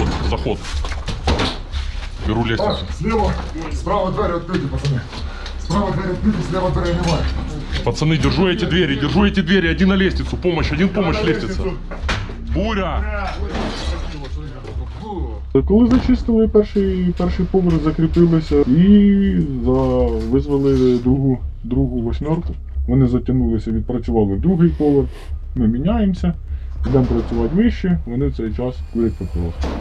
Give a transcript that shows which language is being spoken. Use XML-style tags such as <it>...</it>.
<ru>Заход. Беру лестницу.</ru> <uk>Слева, справа двері відкриті, пацани. Справа двері відкриті, слева двері немає.</uk> <ru>Пацаны, держу эти двери, один на лестницу, один помощь, лестница. Буря!</ru> <uk>Коли зачистили перший поверх, закріпилися і визвали другу восьмерку. Вони затягнулися, відпрацювали другий поверх, ми міняємося, йдемо працювати вище, вони в цей час курять папіроси.</uk>